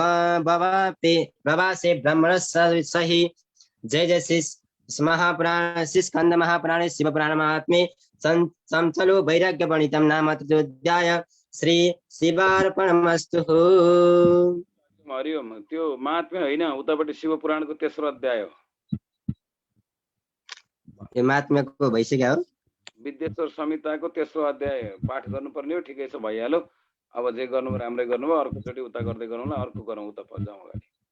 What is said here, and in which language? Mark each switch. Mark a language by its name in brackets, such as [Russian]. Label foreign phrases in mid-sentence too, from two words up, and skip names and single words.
[Sanskrit] भवासे ब्रह्मणसहि जय जय श्री महापुराण श्री स्कंद महापुराणे शिवपुराण महात्म्ये चञ्चलो वैराग्यवर्णितं नाम तृतीयोऽध्याय श्री शिवार्पणमस्तु। [Nepali] हरिओम त्यो महात्म्य होइन उतापट्टि शिवपुराणको तेस्रो अध्याय हो। यो महात्म्यको भइसक्यो हो। विद्येश्वर संहिताको तेस्रो अध्याय पाठ गर्नुपर्ने हो। ठिकै छ, भइहाल्यो। अब जे गर्नु राम्रै गर्नुभयो, अर्कोचोटि उता गर्दै गरौँला, अर्को गरौँ, उता जाउँ अगाडि।